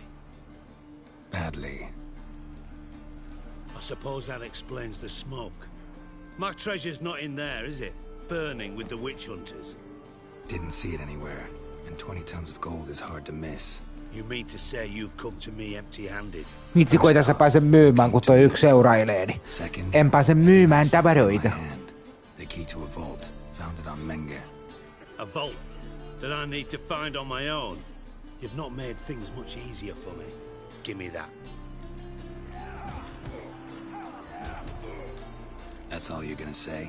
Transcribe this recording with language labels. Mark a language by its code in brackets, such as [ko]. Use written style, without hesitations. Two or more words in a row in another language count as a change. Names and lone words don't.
[en] Badly. I suppose that explains the smoke. My treasure's not in there, is it? Burning with the witch hunters. Didn't see it anywhere, and 20 tons of gold is hard to miss. You mean to say you've come to me empty-handed? [fi] Vitsi, kun ei tässä pääse myymään, kun toi yksi seurailee, niin en pääse myymään tavaroita. [en] The key to a vault, found it on Menge. A vault that I need to find on my own? You've not made things much easier for me. Give me that. That's all you're gonna say?